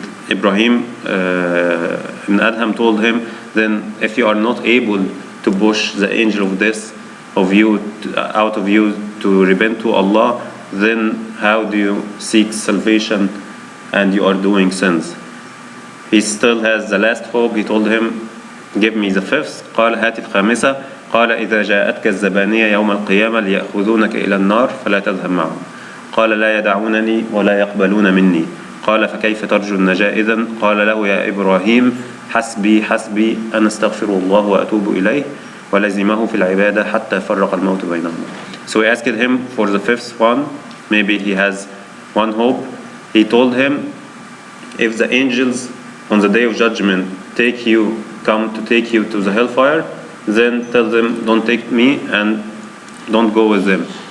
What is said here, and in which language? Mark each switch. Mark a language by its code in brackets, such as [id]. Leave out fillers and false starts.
[en] Ibrahim ibn Adham told him, then if you are not able to push the angel of death out of you to repent to Allah, then how do you seek salvation and you are doing sins? He still has the last hope. He told him, give me the fifth. [ar] قال هات الخامسة. قال إذا جاءتك الزبانية يوم القيامة ليأخذونك إلى النار فلا تذهب معهم. قال لا يدعونني ولا يقبلون مني. قال فكيف ترجو النجاة إذن؟ قال له يا إبراهيم حسبي أن أستغفر الله وأتوب إليه ولزمه في العبادة حتى فرق الموت بينهما. [en] So he asked him for the fifth one. Maybe he has one hope. He told him, if the angels on the day of judgment come to take you to the hellfire, then tell them, don't take me and don't go with them.